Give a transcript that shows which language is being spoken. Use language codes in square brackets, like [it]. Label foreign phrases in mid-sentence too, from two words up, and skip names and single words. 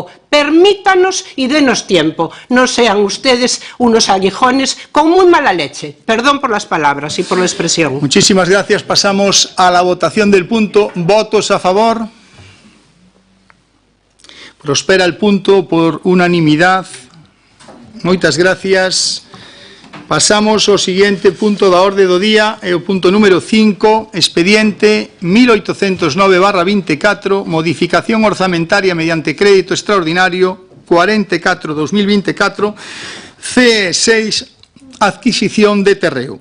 [es] Permítanos y denos tiempo. No sean ustedes unos aguijones con muy mala leche. Perdón por las palabras y por la expresión. Muchísimas gracias. Pasamos a la votación del punto. ¿Votos a favor? Prospera el punto por unanimidad. [gl] Moitas gracias. Pasamos ao seguinte punto da orde do día, é o punto número 5, expediente 1809/24, modificación orzamentaria mediante crédito extraordinario 44-2024, CE6, adquisición de terreo.